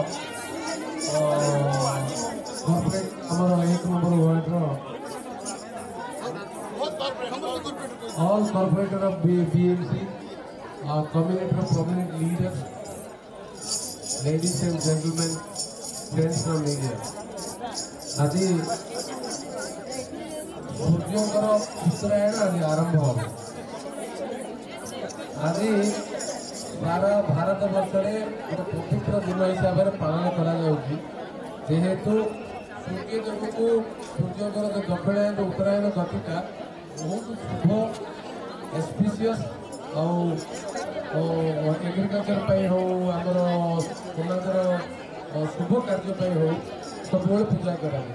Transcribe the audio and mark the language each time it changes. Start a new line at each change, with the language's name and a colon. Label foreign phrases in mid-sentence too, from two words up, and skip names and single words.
Odia: କର୍ପୋରେଟ ଆମର 1 ନମ୍ବର ୱାର୍ଡର
English: all corporator of BMC, community of prominent leaders, ladies and gentlemen, friends from media.
Odia: ଆଜି ସୂର୍ଯ୍ୟଙ୍କର ଉତ୍ତରାୟଣ ଆଜି ଆରମ୍ଭ ହେବ। ଆଜି ସାରା ଭାରତ ବର୍ଷରେ ଗୋଟେ ପବିତ୍ର ଦିନ ହିସାବରେ ପାଳନ କରାଯାଉଛି ଯେହେତୁ ସୂର୍ଯ୍ୟ ଦେବକୁ ସୂର୍ଯ୍ୟଙ୍କର ଯେଉଁ ଦକ୍ଷିଣାୟନ ଉତ୍ତରାୟଣ ଗତିଟା ବହୁତ ଶୁଭ ଏସ୍ପିସିୟସ୍ ଆଉ ଏଗ୍ରିକଲଚର ପାଇଁ ହଉ ଆମର ସମାଜର ଶୁଭ କାର୍ଯ୍ୟ ପାଇଁ ହଉ ସବୁବେଳେ ପୂଜା କରାଯାଏ।